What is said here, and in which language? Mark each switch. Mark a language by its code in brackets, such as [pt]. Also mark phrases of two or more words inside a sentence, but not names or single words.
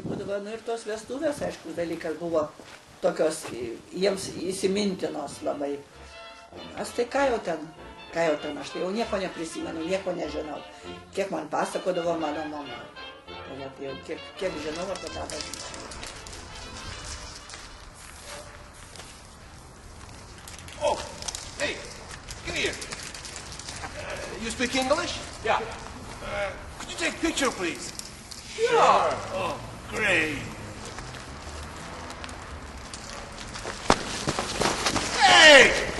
[lt] va, nu ir tos vestuvės, aišku, dalykas buvo tokios jiems įsimintinos labai. Aš tai ką jau ten, aš tai jau nieko neprisimenu, nieko nežinau, kiek man pasakodavo mano mama. Tai va, tai jau kiek žinau apie tą bažnyčią. [en] Oh, hey, come here. You speak English? Yeah. Could you take a picture, please? Sure. Oh, great. Hey!